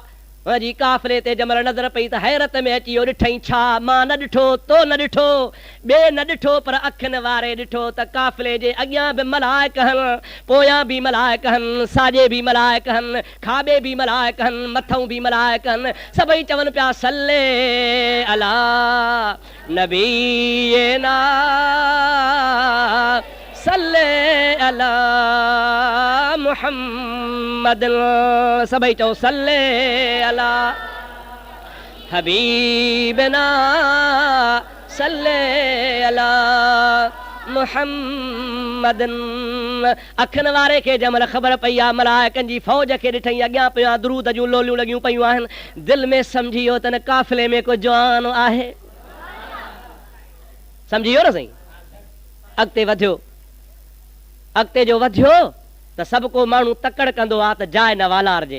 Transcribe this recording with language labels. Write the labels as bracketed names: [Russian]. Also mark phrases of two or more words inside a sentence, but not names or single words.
[Sindhi] जी काफ़िले ते जंहिंमहिल नज़र पई त हैरत में अची वियो। ॾिठई छा? मां न ॾिठो, तो न ॾिठो, ॿिए न ॾिठो, पर अखियुनि वारे ॾिठो त काफ़िले जे अॻियां बि मलाइक हनि, पोयां बि मलाइक हनि, साॼे बि मलाइक हनि, खाॿे बि मलाइक हनि, मथां बि मलाइक हनि। सभई चवनि पिया [Arabic] صل على نبينا صل على محمد. [Sindhi] सभई चओ [Arabic] صل على حبيبنا صل على محمد. [Sindhi] अखियुनि वारे खे जंहिंमहिल ख़बर पई आहे मलाइकनि जी फ़ौज खे ॾिठई अॻियां पिया दुरूद जूं लोलियूं लॻियूं पयूं आहिनि, दिलि में सम्झी वियो त न काफ़िले में को जवान आहे। सम्झी वियो न साईं। अॻिते वधियो, अॻिते जो वधियो त सभु को माण्हू तकड़ कंदो आहे त जाइ न वालारजे।